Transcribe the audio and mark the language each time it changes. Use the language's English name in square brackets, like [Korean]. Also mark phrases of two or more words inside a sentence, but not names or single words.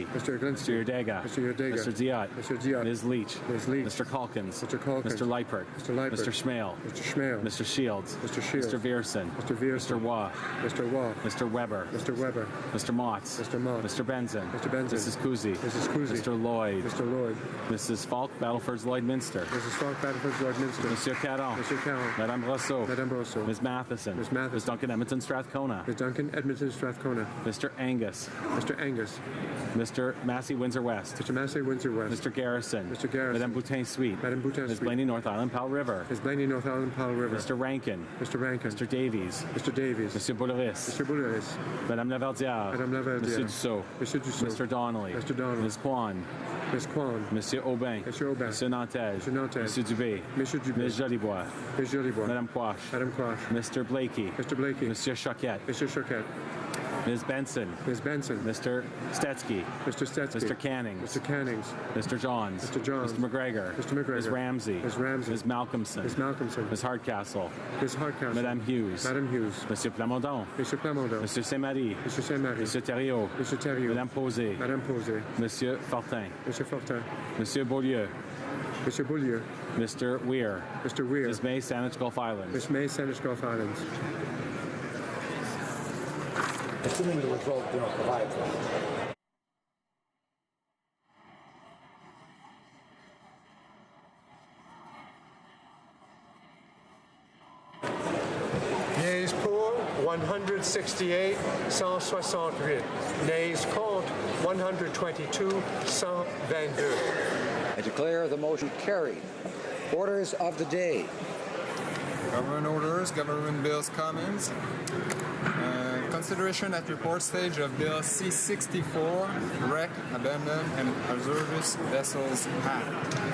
[English] Mr. Glinsky. Mr. Yerdega. Mr. Yerdega. Mr. Diot. Mr. Diot. Ms. Leach. Ms. Leach. Mr. Calkins. Mr. Calkins. Mr. Leipert. Mr. Leipert. Mr. Schmale. Mr. Schmale. Mr. Shields. Mr. Shields. Mr. Vierson. Mr. Vierson. Mr. Waugh. Mr. Waugh. Mr. Weber. Mr. Weber. Mr. Motts. Mr. Motts. Mr. Benson. Mr. Benson. Mrs. Kuzi. Mrs. Kuzi. Mr. Lloyd. Mr. Lloyd. Mrs. Falk, Battleford's Lloydminster. Mrs. Falk, Battleford's Lloydminster. [French] Monsieur Caron. Monsieur Caron. Madame Brosseau. Madame Brosseau. [English] Ms. Matheson. Ms. Matheson. Ms. Duncan Edmonton Strathcona. Ms. Duncan Edmonton Strathcona. Mr. Angus. Mr. Angus. Mr. Massey Windsor West. Mr. Massey Windsor West. Mr. Garrison. Mr. Garrison. [French] Madame Boutin Suite. Madame Boutin [English] Ms. Suite. Blaney North Island Powell River. Ms. Blaney North Island Powell River. Mr. Rankin. Mr. Rankin. Mr. Davies. Mr. Davies. [French] Monsieur Bouleris. [English] Mr. Bouleris. [French] Madame Laverdière. Madame Laverdière. Monsieur Dussault. Monsieur Dussault. [English] Mr. Donnelly. Mr. Donnelly. Ms. Kwan. Ms. Kwan. [French] Monsieur Aubin. Monsieur Aubin. Monsieur Nantel. Monsieur Nantel. Monsieur Dubé. Monsieur Dubé. [English] Ms. Jolibois. Ms. Jolibois. [French] Madame Quash. Madame Quash. [English] Mr. Blakey. Mr. Blakey. [French] Monsieur Choquette. [English] Mr. Choquette. Ms. Benson. Ms. Benson. Mr. Stetsky. Mr. Stetsky. Mr. Cannings. Mr. Cannings. Mr. Johns. Mr. Johns. Mr. McGregor. Mr. McGregor. Ms. Ramsey. Ms. Ramsey. Ms. Malcolmson. Ms. Malcolmson. Ms. Hardcastle. Ms. Hardcastle. [French] Madame Hughes. Madame Hughes. Monsieur Plamondon. Monsieur Plamondon. Monsieur Saint-Marie. Monsieur Saint-Marie. Monsieur Thériault. Monsieur Thériault. Madame Posé. Madame Posé. Monsieur Fortin. Monsieur Fortin. Monsieur Beaulieu. Monsieur Beaulieu. [English] Mr. Weir. Mr. Weir. Ms. May, Saanich Gulf Islands. Ms. May, Saanich Gulf Islands. Assuming the result do not provide for it. Nays pour 168, 168. Nays contre 122, 122. I declare the motion carried. Orders of the day. Government orders, government bills, comments. Consideration at report stage of Bill C-64, Wreck, Abandon, and Hazardous Vessels Act.